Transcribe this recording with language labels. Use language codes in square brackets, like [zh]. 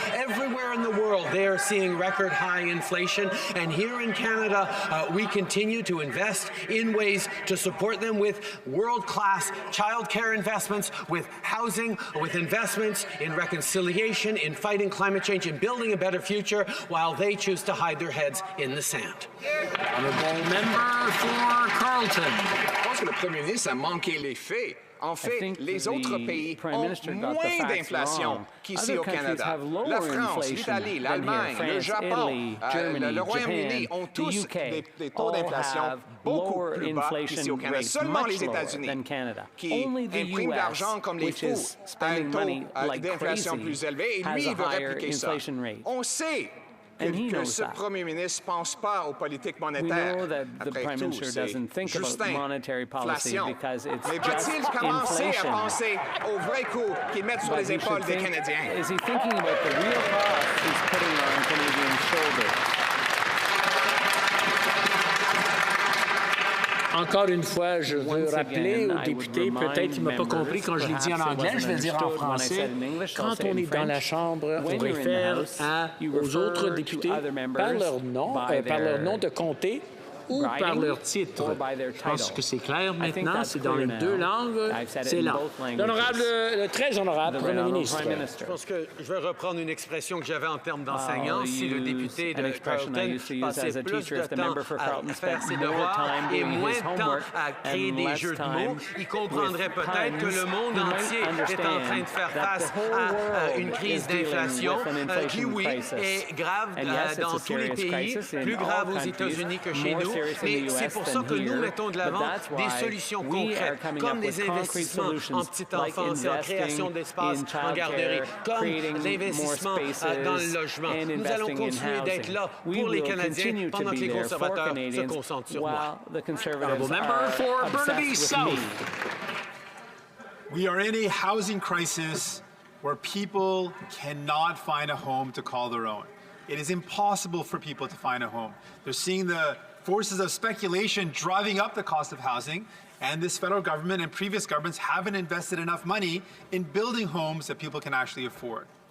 [en] Everywhere in the world, they are seeing record high inflation, and here in Canada, we continue to invest in ways to support them with world-class childcare investments, with housing, with investments in reconciliation, in fighting climate change, in building a better future, while they choose to hide their heads in the sand. Honourable member for Carleton. [fr] Je pense que le Premier ministre a manqué les faits. En fait, les autres pays ont moins d'inflation qu'ici au Canada. La France, l'Italie, l'Allemagne, le Japon, le Royaume-Uni ont tous des taux d'inflation beaucoup plus bas qu'ici au Canada. Seulement les États-Unis, qui impriment de l'argent comme les fous, à un taux d'inflation plus élevé, et lui, il veut répliquer ça. On sait que ce Premier ministre ne pense pas aux politiques monétaires. Après tout, c'est juste inflation. Mais peut-il commencer à penser aux vrais coûts qu'ils mettent sur les épaules des Canadiens? [en] Is he thinking about the real costs he's putting on Canadian shoulders? [fr] Encore une fois, je veux rappeler aux députés, peut-être qu'il ne m'a pas compris quand je l'ai dit en anglais, je vais le dire en français. Quand on est dans la Chambre, on réfère aux autres députés par leur nom de comté ou par leur titre. Je pense que c'est clair maintenant, c'est dans les deux langues, c'est là. Le très honorable Premier ministre. Je pense que je vais reprendre une expression que j'avais en termes d'enseignant. Si le député de Carleton passait plus de temps à faire ses devoirs et moins de temps à créer des jeux de mots, il comprendrait peut-être que le monde entier est en train de faire face à une crise d'inflation qui, oui, est grave dans tous les pays, plus grave aux États-Unis que chez nous. Mais c'est pour ça que nous mettons de l'avant des solutions concrètes, comme des investissements en petite enfance et en création d'espaces en garderie, comme l'investissement dans le logement. Nous allons continuer d'être là pour les Canadiens pendant que les conservateurs se concentrent sur moi. [en] Member for Burnaby South. We are in a housing crisis where people cannot find a home to call their own. It is impossible for people to find a home. They're seeing the forces of speculation driving up the cost of housing, and this federal government and previous governments haven't invested enough money in building homes that people can actually afford.